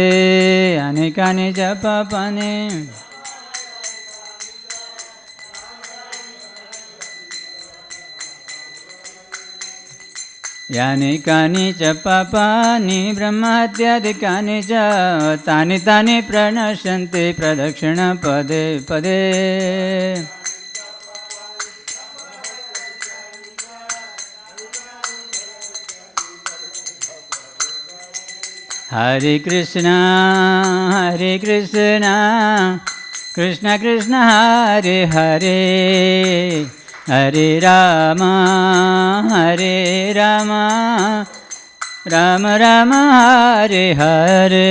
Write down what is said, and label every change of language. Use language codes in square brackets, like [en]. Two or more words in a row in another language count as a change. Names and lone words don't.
[sa] યાની કાની ચ પાપાની યાની કાની ચ પાપાની બ્રહ્મહત્યાદિકાની ચ તાની તાની પ્રનશ્યન્તે પ્રદક્ષિણ પદે પદે. Hare Krishna, Hare Krishna, Krishna Krishna, Hare Hare, Hare Rama, Hare Rama, Rama Rama, Hare Hare.